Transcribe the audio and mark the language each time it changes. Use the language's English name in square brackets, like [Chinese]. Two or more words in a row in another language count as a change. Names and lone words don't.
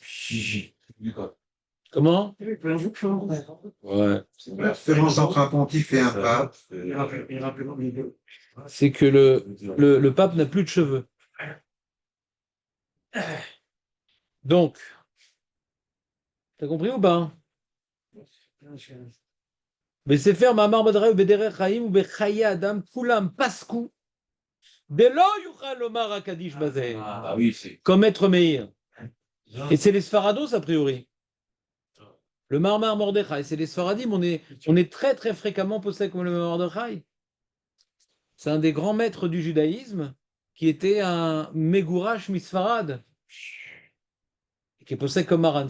[French] Comment? Ouais. La différence entre un pontife et un pape. C'est que le pape n'a plus de cheveux. Donc, t'as compris ou pas? [Hebrew] בספר מאמר מרדכי בדרך חיים או בחיי אדם כולם פסקו דלא יוכל לומר הקדיש בזה. [French] Ah oui, c'est. Comme Maître Meir. Et c'est les Sfarados, a priori. Le Ma'amar Mordechai, c'est les Sfaradim. On est très très fréquemment posé comme le Ma'amar Mordechai. C'est un des grands maîtres du judaïsme qui était un [Hebrew] מגורש מספרד, [French] qui est posé comme Maran.